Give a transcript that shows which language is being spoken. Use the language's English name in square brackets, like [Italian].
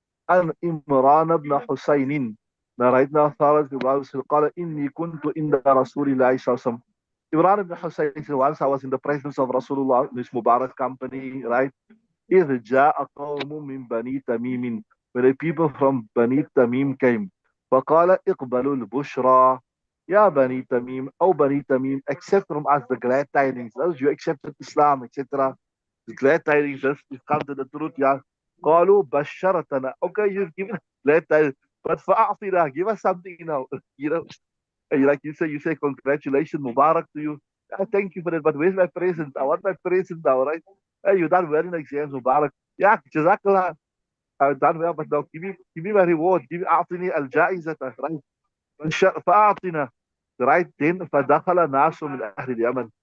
[Arabic] عن إمران بن حسين narrated authority قال إني كنت عند رسول الله صلى الله عليه وسلم. [English] Imran ibn Hussein said, once I was in the presence of Rasulullah, this Mubarak company, right? [Arabic] إذ جاء قوم من بني تميم, when the people from Bani Tamim came. فقال اقبلوا البشرى يا بني تميم أو بني تميم, accept from us the glad tidings. [English] Those you accepted Islam, etc. The glad tidings, you've come to the truth, yeah. [Arabic] قالوا بشرتنا. [English] Okay, you've given glad tidings, but فأعطنا, give us something now. You know, like you say, congratulations, Mubarak to you. Thank you for that, but where's my present? I want my present now, right? Hey, you done well in exams, Mubarak. Yeah, Jazakallah. I've done well, but now give me my reward. Give me أعطني الجائزة, right? [Arabic] فأعطنا. Right then, فدخل ناس من أهل اليمن.